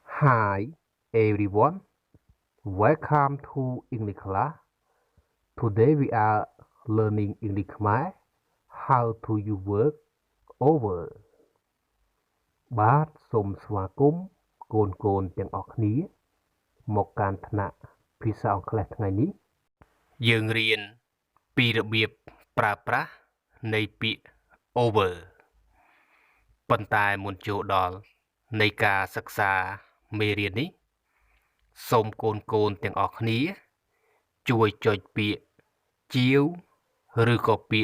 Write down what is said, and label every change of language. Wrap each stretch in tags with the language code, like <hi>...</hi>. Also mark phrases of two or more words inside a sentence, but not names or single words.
<en>Hi everyone, welcome to English class. Today we are learning English Khmer, how to use work over</en> <km>បាទសូមស្វាគមន៍កូនទាំងអស់គ្នាមកកាន់ថ្នាក់ភាសាអង់គ្លេសថ្ងៃនេះយើងរៀនពីរបៀបប្រើប្រាស់នៃ ពាក្យ over ប៉ុន្តែមុនចូលដល់នៃការសិក្សាមេរៀននេះសូមកូនទាំងអស់គ្នាជួយចុចពាក្យជាវឬក៏ពា</km>